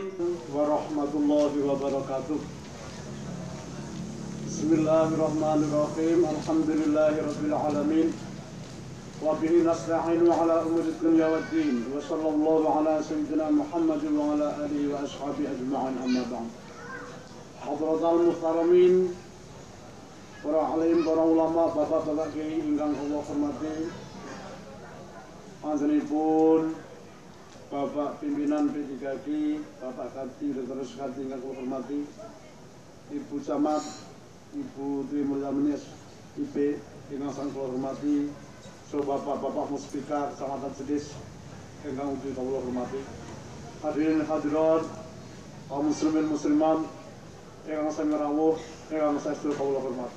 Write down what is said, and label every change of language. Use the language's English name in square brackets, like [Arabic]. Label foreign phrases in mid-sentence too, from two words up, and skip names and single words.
[Arabic] ورحمة الله وبركاته. بسم الله الرحمن الرحيم. الحمد لله رب العالمين وبه نستعين على أمور الدنيا والدين وصلى الله على سيدنا محمد وعلى آله وأصحابه أجمعين أما بعد. حضرات المحترمين, [Javanese] para alim, para ulama, bapak-bapak kiai ingkang kula hormati, panjenenganipun Bapak Pimpinan P3K, Bapak Kadhi, Dr. Kadhi ingkang kula hormati, Ibu Camat, Ibu Dwi Mulyamini IP ingkang sang kula hormati, so bapak-bapak muspika Kecamatan Jedis ingkang ugi kula hormati, hadirin hadirat, kaum muslimin muslimat ingkang sami rawuh ingkang saestu kula hormati.